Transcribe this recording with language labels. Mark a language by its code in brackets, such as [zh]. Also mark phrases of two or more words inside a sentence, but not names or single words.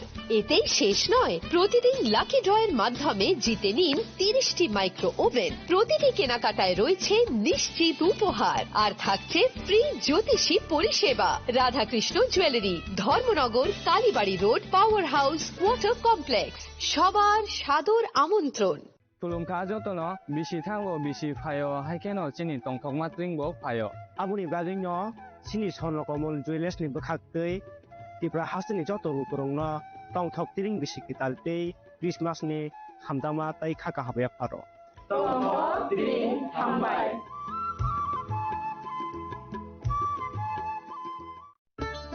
[bn] এতেই শেষ নয়, প্রতিদিন লাকি ড্রয়ের মাধ্যমে জিতে নিন 30টি [en] micro oven. [bn] প্রতিটি কেনাকাটায় রয়েছে নিশ্চিত উপহার আর থাকছে ফ্রি জ্যোতিষী পরিষেবা। রাধাকৃষ্ণ জুয়েলারি, ধর্মনগর, কালীবাড়ি রোড, পাওয়ার হাউস, ওয়াটার কমপ্লেক্স। সবার সাদর আমন্ত্রণ। [trp] Tulungka jotono bisi thango bisi phayo haikeno chini tongthokma tringbo phayo abuni gajingno chini sonrokomol jewelers ni bokhaktei tipra hasini joto rukurongno tongthok tring bisi kitaltei Christmas ni hamdama tai khaka habya pharo tongthok tring hambai